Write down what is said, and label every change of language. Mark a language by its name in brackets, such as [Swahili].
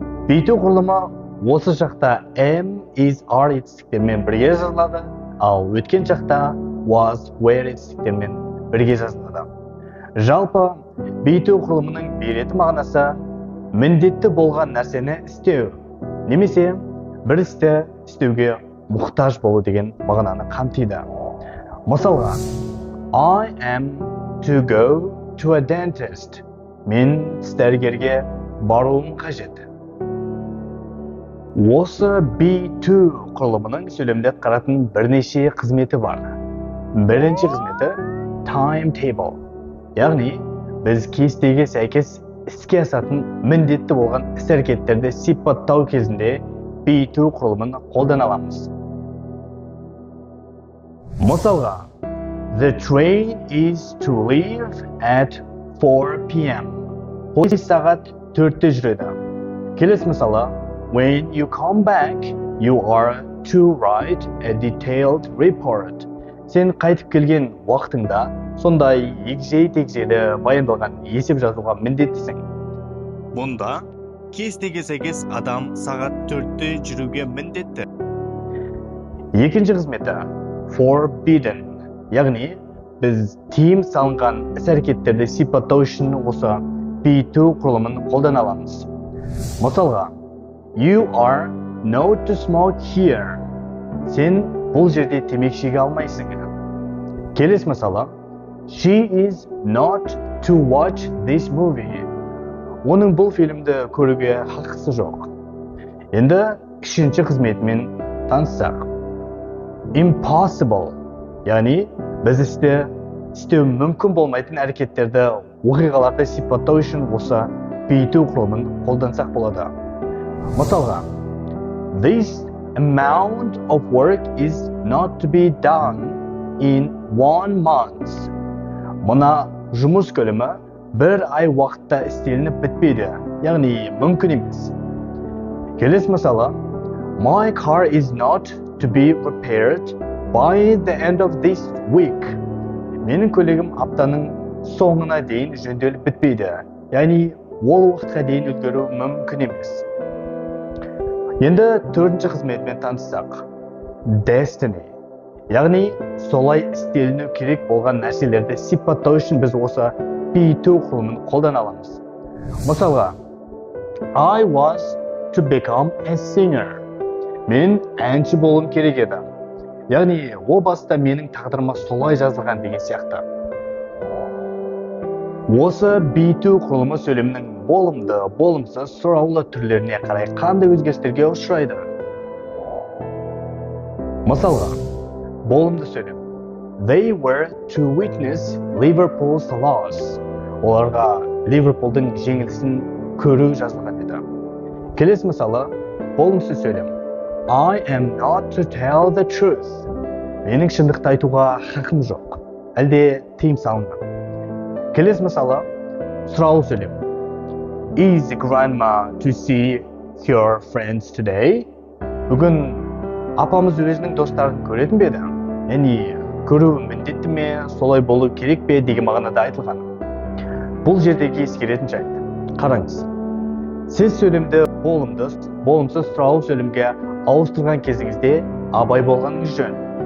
[Kazakh] B2 құрылымы осы шақта am, is, are етістіктермен бірге жазылады, ал өткен шақта was, were етістіктермен бірге жазылады. Жалпы B2 құрылымының беретін мағынасы міндетті болған нәрсені істеу, немесе бір істі істеуге мұқтаж болу деген мағынаны қамтиды. [English] Мысалға, I am to go to a dentist. [Kazakh] Мен дәрігерге баруым қажет. Осы B2 құрылымының сөйлемде атқаратын бірнеше қызметі бар. Бірінші қызметі timetable. Яғни, біз кестеге сәйкес іске асатын міндетті болған іс-әрекеттерді сипаттау кезінде B2 құрылымын қолдана аламыз. [English] Мысалға, the train is to leave at 4 p.m. [Kazakh] Пойыз сағат 4-те жүреді. Келесі мысалы, [English] when you come back, you are to write a detailed report. [Kazakh] Сен қайтып келген уақытыңда сондай егжей-тегжейлі баяндалған есеп жазуға міндеттісің. Мұнда кестеге сәйкес адам сағат 4-те жүруге міндетті. Екінші қызметі forbidden, яғни біз тыйым салынған іс-әрекеттерді сипаттау үшін осы B2 құрылымын қолдана аламыз. [English] Мысалға, you are not to smoke here. [Kazakh] Сен бұл жерде темекі шеге алмайсың. [English] Келесі мысалы, she is not to watch this movie. [Kazakh] Оның бұл фильмді көруге хақысы жоқ. Енді үшінші қызметімен таныссақ. Impossible, яғни біз істеу мүмкін болмайтын әрекеттерді, оқиғаларды сипаттау үшін осы B2 құрылымын қолдансақ болады. Мысалға, [English] this amount of work is not to be done in 1 month. [Kazakh] Мұна жұмыс көлемі бір ай уақытта істелініп бітпейді, яғни мүмкін емес. Келесі мысалы, [English] my car is not to be repaired by the end of this week. [Kazakh] Менің көлігім аптаның соңына дейін жөнделіп бітпейді, яғни ол уақытқа дейін үлгеру мүмкін емес. Енді төртінші қызметімен таныссақ. Destiny, яғни солай істеліну керек болған нәрселерді сипаттау үшін біз осы B2 құрылымын қолдана аламыз. [English] Мысалға, I was to become a singer. [Kazakh] Мен әнші болуым керек еді. Яғни, о баста менің тағдырыма солай жазылған деген сияқты. Осы B2 құрылымы сөйлемнің болымды, болымсыз, сұраулы түрлеріне қарай қандай өзгерістерге ұшырайды? Мысалға, болымды сөйлем. [English] They were to witness Liverpool's loss. [Kazakh] Оларға Ливерпулдың жеңілісін көру жазылған еді. Келесі мысалы, болымсыз сөйлем. [English] I am not to tell the truth. [Kazakh] Менің шындықты айтуға хақым жоқ. Әлде тыйым салынған. Келесі мысалы, сұраулы сөйлем. [English] Is grandma to see her friends today? [Kazakh] Бүгін апамыз өзінің достарын көретін бе еді? Яғни, көруі міндетті ме, солай болу керек пе деген мағынада айтылған. Бұл жердегі ескеретін жайт. Қараңыз. Сіз сөйлемді болымсыз сұраулы сөйлемге ауыстырған кезіңізде абай болғаныңыз жөн.